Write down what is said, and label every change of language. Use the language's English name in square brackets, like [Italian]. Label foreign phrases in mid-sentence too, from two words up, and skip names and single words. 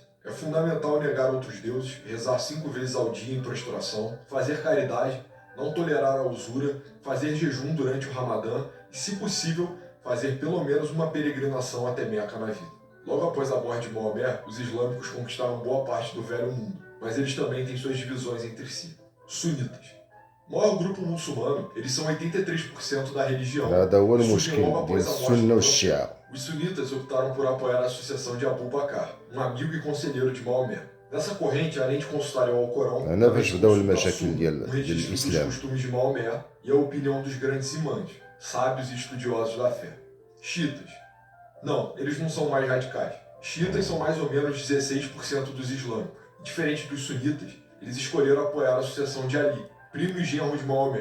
[Portuguese] É fundamental negar outros deuses, rezar 5 vezes ao dia em prostração, fazer caridade, não tolerar a usura, fazer jejum durante o Ramadã e, se possível, fazer pelo menos uma peregrinação até Meca na vida. Logo após a morte de Maomé, os islâmicos conquistaram boa parte do Velho Mundo, mas eles também têm suas divisões entre si. Sunitas. O maior grupo muçulmano, eles são 83% da religião. [Arabic] هذا هو [Portuguese] Surgem [Arabic] المشكل [Portuguese] logo [Arabic] ديال [Portuguese] após a morte [Arabic] السنة [Portuguese] do [Arabic] والشيعة. [Portuguese] Os sunitas optaram por apoiar a associação de Abu Bakr, um amigo e conselheiro de Maomé. Nessa corrente, além de consultarem o Alcorão, [Arabic] هنا فاش بداو [Portuguese] consultam a [Arabic] المشاكل [Portuguese] Sunna, [Arabic] ديال [Portuguese] registro dos [Arabic] الإسلام. [Portuguese] costumes de Maomé e a opinião dos grandes imãs, sábios e estudiosos da fé. Chiitas. Não, eles não são mais radicais. Chiitas são mais ou menos 16% dos islâmicos. Diferente dos sunitas, eles escolheram apoiar a associação de Ali, primo e genro de Maomé.